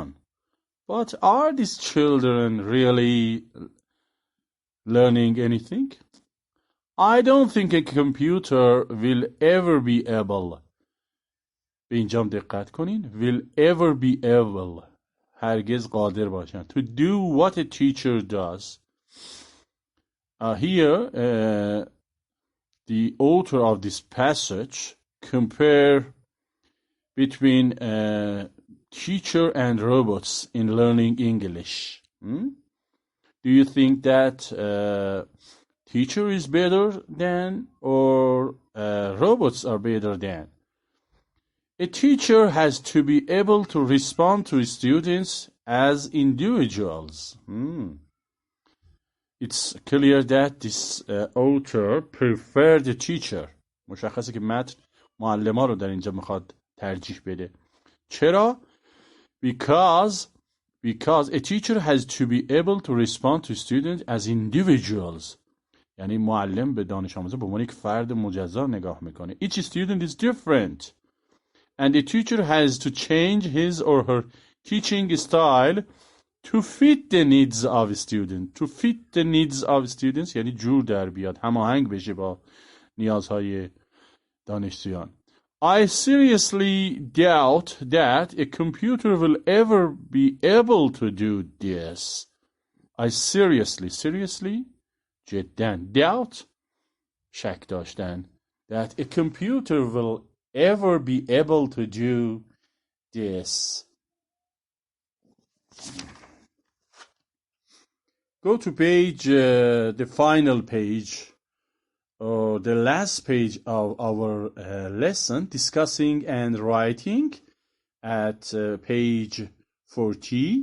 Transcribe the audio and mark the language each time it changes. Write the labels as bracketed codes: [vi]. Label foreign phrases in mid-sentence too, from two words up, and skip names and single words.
[en] But are these children really learning anything? I don't think a computer will ever be able. [fa] به اینجام دقت کنین. [en] Will ever be able. [fa] هرگز قادر باشن. [en] To do what a teacher does. Here, the author of this passage compare between teacher and robots in learning English. Do you think that teacher is better than or robots are better than? A teacher has to be able to respond to students as individuals. It's clear that this author preferred the teacher. [fa] مشخصه که متن معلم ها رو در اینجا میخواد ترجیح بده. چرا؟ [en] Because a teacher has to be able to respond to students as individuals. [fa] یعنی معلم به دانش آموزا به عنوان یک فرد مجزا نگاه میکنه. [en] Each student is different. And the teacher has to change his or her teaching style to fit the needs of students. To fit the needs of students [fa] یعنی جور در بیاد. هماهنگ بشه با نیازهای دانشجویان. [en] I seriously doubt that a computer will ever be able to do this. I seriously جدا doubt [fa] شک داشتن [en] that a computer will ever be able to do this. Go to page, the final page, or the last page of our lesson, discussing and writing at page 40.